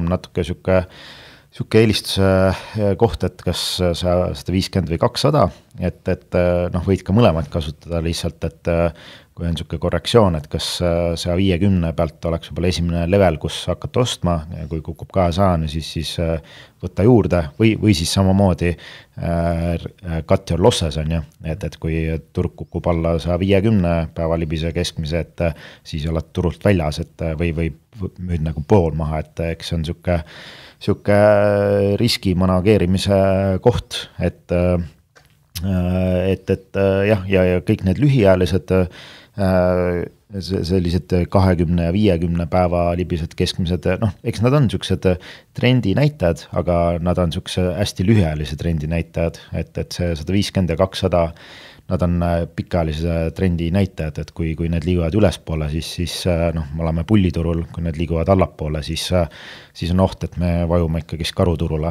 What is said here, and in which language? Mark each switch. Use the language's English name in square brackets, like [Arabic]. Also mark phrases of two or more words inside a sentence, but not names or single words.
[Estonian] natuke niisugune eelistuse koht, et kas 150 või 200, et võid ka mõlemad kasutada lihtsalt, et kui on niisugune korrektsioon, et kas 150 pealt oleks võib-olla esimene level, kus hakata ostma ja kui kukub 200, siis võtta juurde või siis samamoodi [English] cut your losses [Estonian] on ju, et kui turg kukub alla 150 päeva libise keskmise, et siis oled turult väljas, et või müüd nagu pool maha, et eks see on niisugune riski manageerimise koht, et jah, ja kõik need lühiajalised sellised 20 ja 50 päeva libised keskmised, eks nad on niisugused trendi näitajad, aga nad on niisuguse hästi lühiajalise trendi näitajad, et see 150 ja 200 nad on pikaajalise trendi näitajad, et kui need liiguvad ülespoole, siis me oleme pulliturul, kui need liiguvad allapoole, siis on oht, et me vajume ikkagi karuturule.